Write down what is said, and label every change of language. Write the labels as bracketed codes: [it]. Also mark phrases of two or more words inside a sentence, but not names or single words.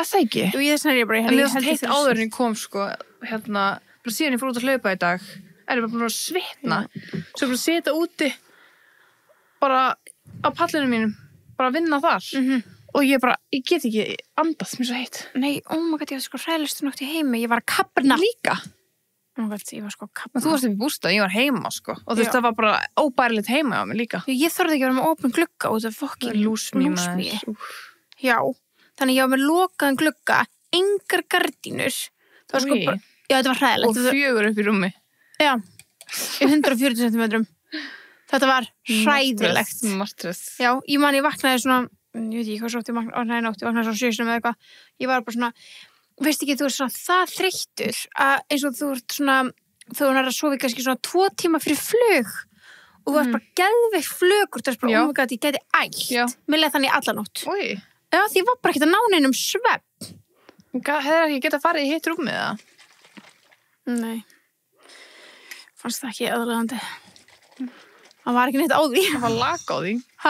[is] Það ekki? Jú, þess vegna er ég bara... En mér er heitt áður en ég kom, sko, bara síðan ég fór út að hlaupa í dag, er ég bara búin að svitna. Svo bara sita úti, bara á pallinu mínum, bara að vinna þar. Og ég get ekki andað, mér er svo heitt. Nei, [en] my god, [is] ég var sko hræðilegustu nótt í heimi, ég var að kafna. Líka? [en] Oh my god, [is] ég var sko að kafna. Þú varst upp í bústað, ég var heima, sko. Og þú veist, það var bara óbærilegt heima á mig líka. Ég þorði ekki að vera með opinn glugga út af fokkin lúsmíði. Já, þannig ég var með lokaðan glugga, engar gardínur. Það var sko bara, já, þetta var hræðilegt. Og 4 upp í rúmi. Já, í 140 cm. Þetta var hræðilegt. Martröð. Já, ég vaknaði svona, ég veit ekki hvað svo oft ég vaknaði svona 7 sinum eða eitthvað. Ég var bara svona, veist ekki, þú er svona það þreyttur að eins og þú ert svona, þú er að sofa kannski svona 2 tíma fyrir flug og þú ert bara geðveikt flugur, þú ert bara, [en] oh my god, [is] ég gæti ælt. Mér leið þannig alla nótt. Úi. Já, því ég var bara ekkert að ná neinum svefn. Hefur ekki getað farið í heitt rúmið það? Nei. Fannst það ekki aðalagandi. Það var ekki neitt á því. Það var lag á því. Ha?